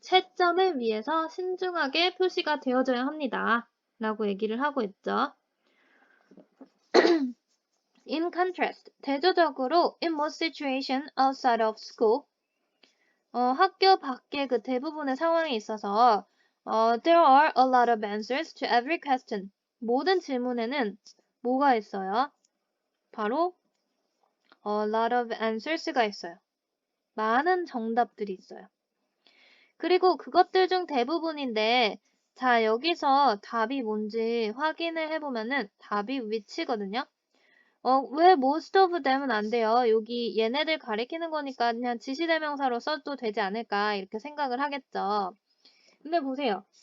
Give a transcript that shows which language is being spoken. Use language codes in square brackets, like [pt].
[ko] 채점을 위해서 신중하게 표시가 되어져야 합니다. 라고 얘기를 하고 있죠. [en] In contrast, [ko] 대조적으로 [en] in most situation outside of school, [ko] 학교 밖의 그 대부분의 상황에 있어서 [en] there are a lot of answers to every question. [ko] 모든 질문에는 뭐가 있어요? 바로 [en] a lot of answers [ko] 가 있어요. 많은 정답들이 있어요. 그리고 그것들 중 대부분인데 자, 여기서 답이 뭔지 확인을 해보면은 답이 which거든요. 왜 [en] most of them [ko] 은 안 돼요? 여기 얘네들 가리키는 거니까 그냥 지시대명사로 써도 되지 않을까 이렇게 생각을 하겠죠. 근데 보세요.